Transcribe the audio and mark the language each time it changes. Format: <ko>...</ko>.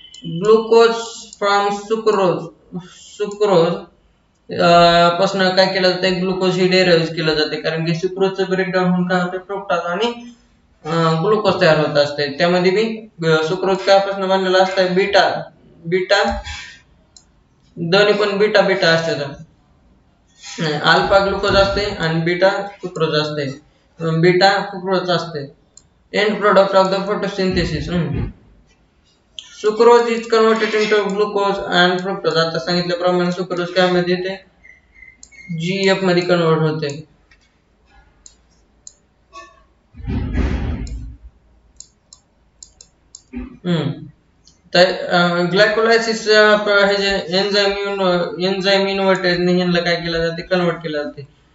<mr>Glucose from sucrose पासून काय केलं जातं ग्लुकोज ही डेराइव्ह केलं जाते कारण की सुक्रोजचं ब्रेकडाऊन होऊन काय होतं फ्रुक्टोज आणि ग्लुकोज तयार होत असते. त्यामध्ये बी सुक्रोज कापासून बनलेला असतं बीटा बीटा दोन्ही पण बीटा बीटा असतात. अल्फा ग्लुकोज असते आणि बीटा सुक्रोज असते. बीटा सुक्रोज असते.</mr> <en>End product of the photosynthesis. Sucrose is converted into glucose and fructose.</en> <mr>आता सांगितल्याप्रमाणे सुक्रोज काय मध्ये येते जीएफ मध्ये कन्वर्ट होते. तर ग्लायकोलायसिस हे जे एन्झाइम इन्व्हर्टेज ह्यांना काय केलं जाते कन्वर्ट केलं जाते.</mr>